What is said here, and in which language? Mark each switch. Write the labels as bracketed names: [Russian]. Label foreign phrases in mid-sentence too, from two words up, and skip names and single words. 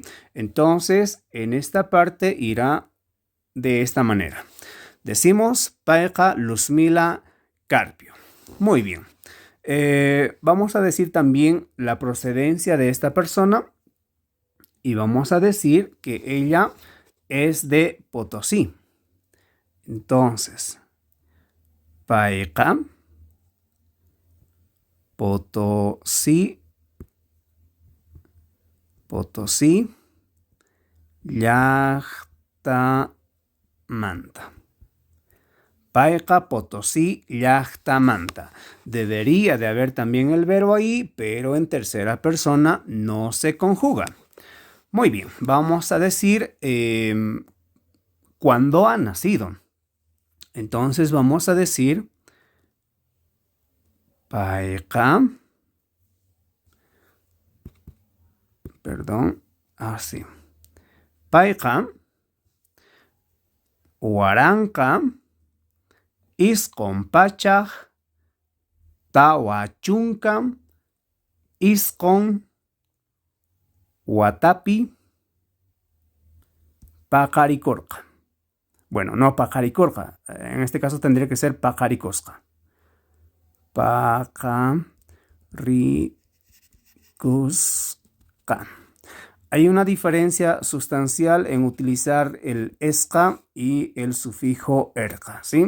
[Spanish] Entonces, en esta parte irá de esta manera. Decimos payqa Luzmila Carpio. Muy bien. Vamos a decir también la procedencia de esta persona y vamos a decir que ella es de Potosí. Entonces, [Quechua] payqa Potosí llaqtamanta. Payqa Potosí llaqtamanta. [Spanish] Debería de haber también el verbo ahí, pero en tercera persona no se conjuga. Muy bien, vamos a decir cuándo ha nacido. Entonces vamos a decir [Quechua] payqa, payqa waranqa isqun pachaq tawa chunka isqun watapi paqarikurqa. [Spanish] Bueno, no paqarikurqa. En este caso tendría que ser paqarikusqa. [Quechua] Paqarikusqa. [Spanish] Hay una diferencia sustancial en utilizar el esqa y el sufijo erqa, ¿sí?